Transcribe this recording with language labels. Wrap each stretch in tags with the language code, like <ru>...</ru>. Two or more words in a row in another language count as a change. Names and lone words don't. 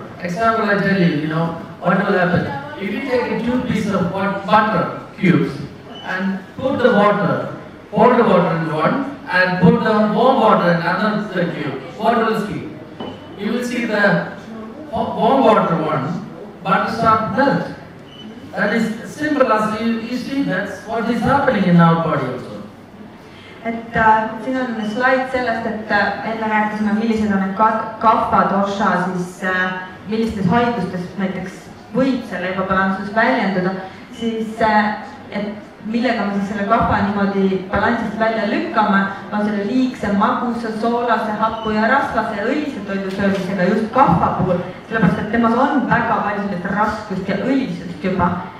<en>Example, I tell you, what will happen? If you take 2 pieces of butter cubes and put the water, pour the water in one, and put the warm water in another cube, what will you see? You will see the warm water one, butter start melt. That is simple as you see, that's what is happening in our body also.</en> <et>Et siin on slaid sellest, et enne rääkisime, millised on need kapha dosha, siis millistes haigustes näiteks võib selle ebabalansus väljenduda, siis et millega me siis selle kapha niimoodi balansist välja lükkame, on selle liigse, magusa, soolase, happu ja rasvase õlise toidu söömisega just kapha puhul, sellepärast et temas on väga palju sellist raskust ja õlisust juba.</et>